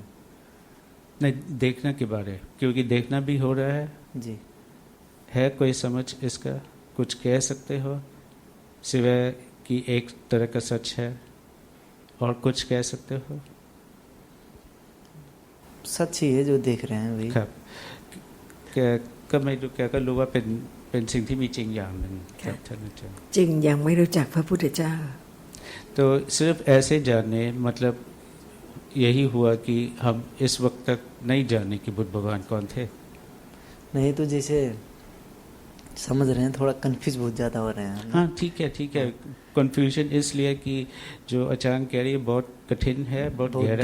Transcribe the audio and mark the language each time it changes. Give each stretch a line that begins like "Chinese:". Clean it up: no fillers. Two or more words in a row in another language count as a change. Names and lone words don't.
Hindi: नहीं, देखना के बारे, क्योंकि देखना भी हो रहा है। जी है कोई समझ इसका, कुछ कह सकते हो सिवाय कि एक तरह का सच है, और कुछ कह सकते हो। सच ही है जो देख रहे हैं वही।
Thai: ครับก็ไม่รู้แกก็รู้ว่าเป็นสิ่งที่มีจริงอย่างหนึ่งครับท่านอาจารย์ จึงยังไม่รู้จักพระพุทธเจ้า
Hindi: तो सिर्फ ऐसे जाने मतलब यही हुआ कि हम इस वक्त तक नहीं जाने कि बुद्ध भगवान कौन थे। नहीं तो जैसे समझ रहे हैं, थोड़ा कंफ्यूज बहुत ज़्यादा हो रहे हैं हम। हाँ ठीक है। कन्फ्यूजन इसलिए कि जो अचानक कह रही है बहुत कठिन है, बहुत गहरा